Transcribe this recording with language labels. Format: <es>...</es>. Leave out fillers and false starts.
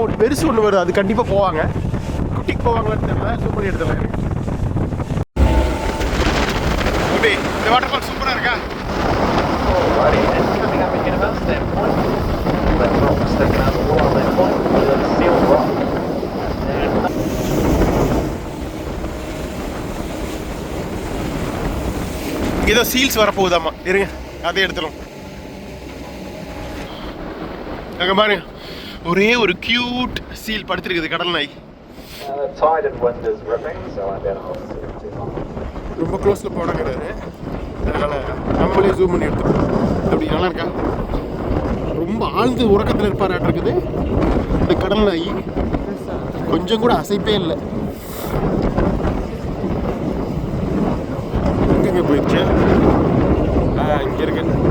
<ta>ஒரு பெருசு ஒன்று வருது, அது கண்டிப்பாக போவாங்க. குட்டிக்கு போவாங்களான்னு தெரில. ஜூம் பண்ணி எடுத்துலாம். எப்படி இந்த வாட்டர் ஃபால்ஸ் சூப்பராக இருக்கா?</ta> <en>Alrighty, and coming up ahead of us, that point, that rock sticking out the wall on that point, is a sealed rock.</en> <ta>ஏதோ சீல்ஸ் வரப்போகுதாம்மா. இருங்க அதே எடுத்துடும். அங்கே பாருங்க ஒரே ஒரு கியூட் சீல் படுத்திருக்குது. கடல் நாய்.</ta> <en>The tide and wind is ripping, so I don't hold it too long.</en> <ta>ரொம்ப க்ளோஸில் போடங்கிறாரு. அதனால் நம்மளே ஜூம் பண்ணி எடுத்துக்கணும். அப்படி நல்லா இருக்கா? ரொம்ப ஆழ்ந்து உறக்கத்தில் இருப்பாராட்டு இருக்குது இந்த கடல் நாய். கொஞ்சம் கூட அசைப்பே இல்லை. எங்கெங்கே போயிடுச்சு? இங்கே இருக்கு.</ta>